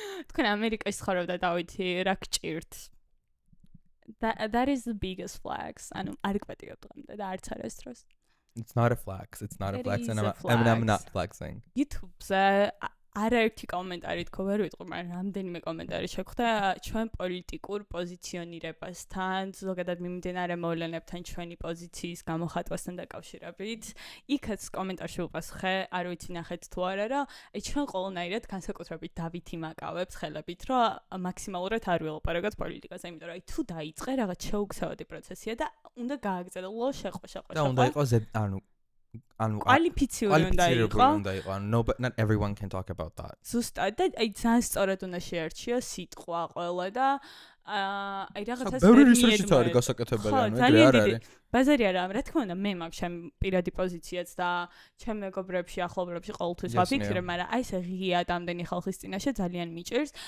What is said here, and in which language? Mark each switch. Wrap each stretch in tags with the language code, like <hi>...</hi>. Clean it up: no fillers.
<ka>თქვენ ამერიკაში ცხოვრობდა დავითი რა გჭირთ</ka> <en>that is the biggest flex</en> <ka>ანუ არ გპატიებ დღემდე და არც არას დროს</ka> <en>it's not a flex and I'm not flexing</en> <ka>YouTube-ზე არაერთი კომენტარი თქო ვერ ვიტყვი მაგრამ რამდენიმე კომენტარი შეხვდა ჩვენ პოლიტიკურ პოზიციონირებასთან ზოგადად მიმდინარე მოვლენებთან ჩვენი პოზიციის გამოხატვასთან დაკავშირებით იქაც კომენტარში უპასუხე არ ვიცი ნახეთ თუ არა რომ აი ჩვენ ყოველნაირად განსაკუთრებით დავითი მაკავებს ხელებით რომ მაქსიმალურად არ ვილაპარაკოთ პოლიტიკაზე იმიტომ რომ აი თუ დაიწყე რაღაც შეუგზავადი პროცესია და უნდა გააგრძელო ლო შეყვა და უნდა იყოს ანუ კვალიფიციური უნდა იყო</ka> <en>not everyone can talk about that</en> <ka>ზუსტად და აი ძალიან სწორად უნდა შეარჩიო სიტყვა ყველა და აი რაღაცას ბევრი რისერჩიც არის გასაკეთებელი ანუ ეგრე არ არის ბაზარი არა, რა თქმა უნდა, მე მაქვს ჩემ პირადი პოზიციაც და ჩემ მეგობრებში, ახლობლებში ყოველთვის ვაფიქრებ, მაგრამ აი ესე ღიად ამდენი ხალხის წინაშე ძალიან მიჭირს.</ka>